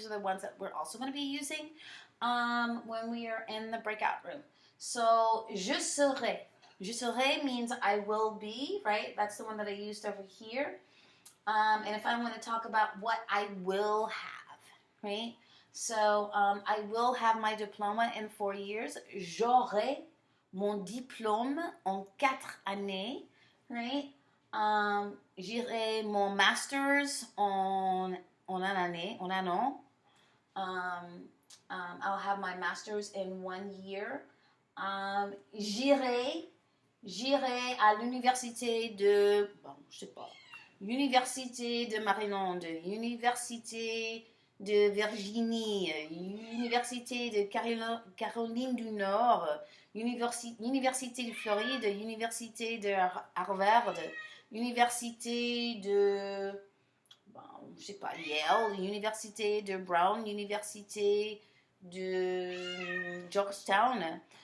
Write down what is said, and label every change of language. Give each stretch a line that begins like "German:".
English: These are the ones that we're also going to be using when we are in the breakout room. So,
French: je serai. Je serai
English: means I will be, right? That's the one that I used over here. And if I want to talk about what I will have, right? So, I will have my diploma in 4 years.
French: J'aurai mon diplôme en 4 années,
English: right?
French: J'irai mon master's en un an.
English: I'll have my master's in 1 year.
French: J'irai à l'université de, Université de Maryland, Université de Virginie, Université de Caroline du Nord, Université de Floride, Université de Harvard, Université de, Yale, Université de Brown, Université de Georgetown.